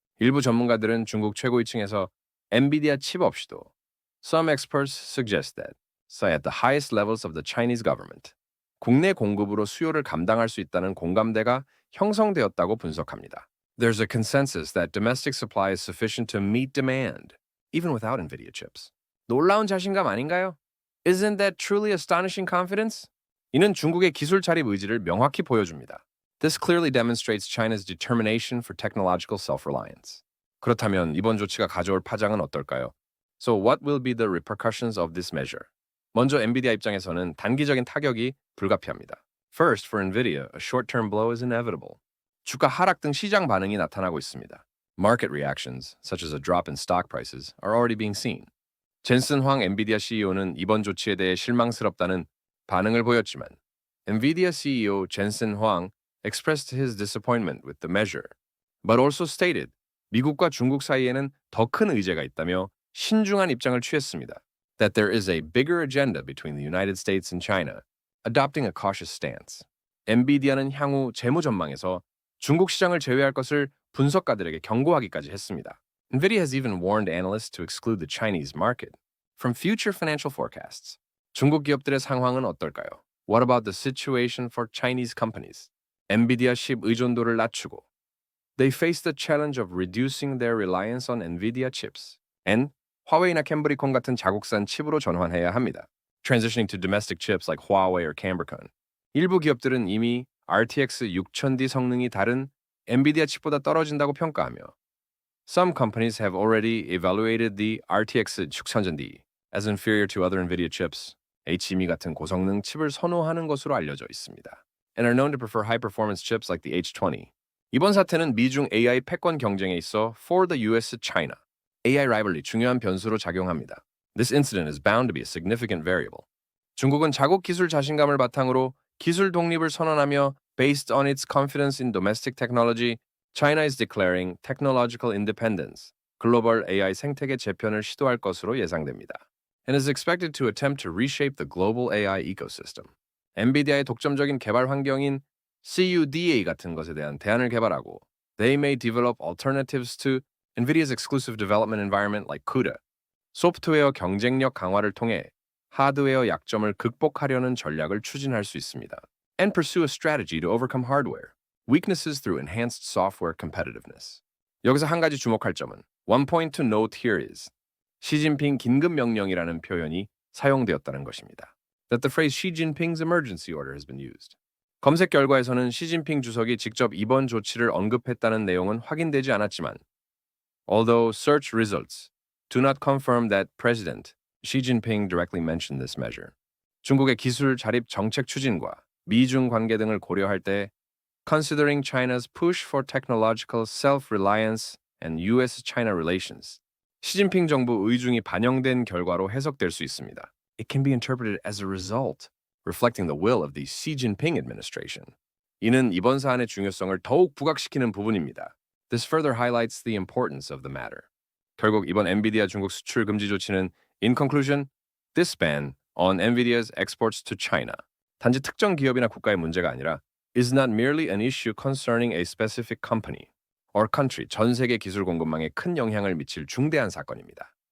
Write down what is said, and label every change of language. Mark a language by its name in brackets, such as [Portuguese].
[Korean] 일부 전문가들은 중국 최고위층에서 엔비디아 칩 없이도 [English] Some experts suggest that, say at the highest levels of the Chinese government, [Korean] 국내 공급으로 수요를 감당할 수 있다는 공감대가 형성되었다고 분석합니다. [English] There's a consensus that domestic supply is sufficient to meet demand, even without NVIDIA chips. [Korean] 놀라운 자신감 아닌가요? [English] Isn't that truly astonishing confidence? [Korean] 이는 중국의 기술 자립 의지를 명확히 보여줍니다. [English] This clearly demonstrates China's determination for technological self-reliance. [Korean] 그렇다면 이번 조치가 가져올 파장은 어떨까요? [English] So what will be the repercussions of this measure? [Korean] 먼저 엔비디아 입장에서는 단기적인 타격이 불가피합니다. [English] First, for NVIDIA, a short-term blow is inevitable. [Korean] 주가 하락 등 시장 반응이 나타나고 있습니다. [English] Market reactions, such as a drop in stock prices, are already being seen. [Korean] 젠슨 황 엔비디아 CEO는 이번 조치에 대해 실망스럽다는 반응을 보였지만 엔비디아 CEO 젠슨 황 [English] expressed his disappointment with the measure, but also stated [Korean] 미국과 중국 사이에는 더 큰 의제가 있다며 신중한 입장을 취했습니다. [English] That there is a bigger agenda between the United States and China, adopting a cautious stance. [Korean] 엔비디아는 향후 재무 전망에서 중국 시장을 제외할 것을 분석가들에게 경고하기까지 했습니다. [English] NVIDIA has even warned analysts to exclude the Chinese market from future financial forecasts. [Korean] 중국 기업들의 상황은 어떨까요? [English] What about the situation for Chinese companies? [Korean] 엔비디아 칩 의존도를 낮추고 [English] They face the challenge of reducing their reliance on NVIDIA chips and [Korean] 화웨이나 캠브리콘 같은 자국산 칩으로 전환해야 합니다. [English] Transitioning to domestic chips like Huawei or Cambricon. [Korean] 일부 기업들은 이미 RTX 6000D 성능이 다른 엔비디아 칩보다 떨어진다고 평가하며 [English] Some companies have already evaluated the RTX 6000D as inferior to other NVIDIA chips, [Korean] HEMI 같은 고성능 칩을 선호하는 것으로 알려져 있습니다. [English] And are known to prefer high-performance chips like the H20. [Korean] 이번 사태는 미중 AI 패권 경쟁에 있어 [English] for the US-China AI rivalry [Korean] 중요한 변수로 작용합니다. [English] This incident is bound to be a significant variable. [Korean] 중국은 자국 기술 자신감을 바탕으로 기술 독립을 선언하며 [English] based on its confidence in domestic technology, China is declaring technological independence, [Korean] 글로벌 AI 생태계 재편을 시도할 것으로 예상됩니다. [English] And is expected to attempt to reshape the global AI ecosystem. [Korean] 엔비디아의 독점적인 개발 환경인 CUDA 같은 것에 대한 대안을 개발하고 [English] They may develop alternatives to NVIDIA's exclusive development environment like CUDA, [Korean] 소프트웨어 경쟁력 강화를 통해 하드웨어 약점을 극복하려는 전략을 추진할 수 있습니다. [English] And pursue a strategy to overcome hardware weaknesses through enhanced software competitiveness. [Korean] 여기서 한 가지 주목할 점은 [English] One point to note here is [Korean] 시진핑 긴급 명령이라는 표현이 사용되었다는 것입니다. [English] That the phrase Xi Jinping's emergency order has been used. [Korean] 검색 결과에서는 시진핑 주석이 직접 이번 조치를 언급했다는 내용은 확인되지 않았지만 [English] although search results do not confirm that President Xi Jinping directly mentioned this measure. [Korean] 중국의 기술 자립 정책 추진과 미중 관계 등을 고려할 때 [English] considering China's push for technological self-reliance and US-China relations, [Korean] 시진핑 정부 의중이 반영된 결과로 해석될 수 있습니다. [English] It can be interpreted as a result, reflecting the will of the Xi Jinping administration. [Korean] 이는 이번 사안의 중요성을 더욱 부각시키는 부분입니다. [English] This further highlights the importance of the matter. [Korean] 결국 이번 엔비디아 중국 수출 금지 조치는 [English] in conclusion, this ban on NVIDIA's exports to China [Korean] 단지 특정 기업이나 국가의 문제가 아니라 [English] is not merely an issue concerning a specific company or country [Korean] 전 세계 기술 공급망에 큰 영향을 미칠 중대한 사건입니다.